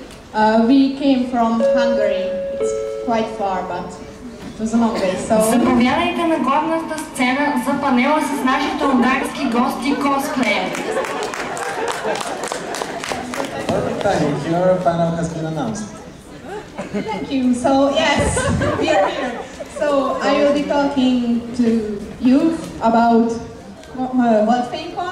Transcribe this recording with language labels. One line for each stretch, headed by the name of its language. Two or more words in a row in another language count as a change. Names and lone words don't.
English: We came from Hungary. It's quite far, but it was a long way, so...
Bulgarian: Заповядайте на главната сцена за панела с нашите унгарски гости cosplayer.
English: Your panel has been announced. Thank you. So yes, we are here. So I will be talking to you about Holtveinkon.